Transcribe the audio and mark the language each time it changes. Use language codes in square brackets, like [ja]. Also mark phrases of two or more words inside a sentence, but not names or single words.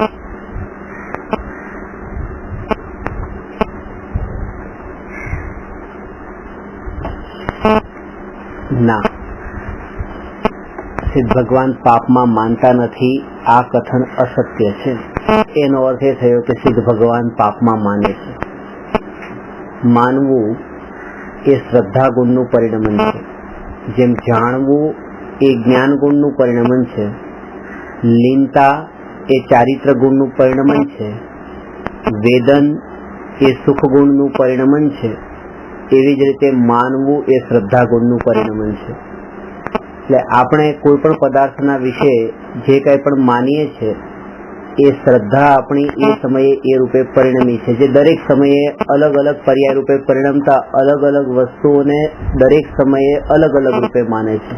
[hi] ना, सिद्ध भगवान पाप में मानता नहीं, आ कथन असत्य है। [gu] એનો અર્થ એ થયો કિ સિદ્ધ ભગવાન પાપ મેં માને છે। માનવું એ શ્રદ્ધા ગુણનું પરિણમન છે, જેમ જાણવું એ જ્ઞાન ગુણનું પરિણમન છે, લીનતા એ ચારિત્ર ગુણનું પરિણમન છે, વેદન એ સુખ ગુણનું પરિણમન છે, એવી જ રીતે માનવું એ શ્રદ્ધા ગુણનું પરિણમન છે। એટલે આપણે કોઈ પણ પદાર્થના વિશે જે કંઈ પણ માનીએ છીએ એ શ્રદ્ધા આપણી એ સમયે એ રૂપે પરિણમી છે, જે દરેક સમયે અલગ અલગ પર્યાય રૂપે પરિણમતા અલગ અલગ વસ્તુઓને દરેક સમયે અલગ અલગ રૂપે માને છે।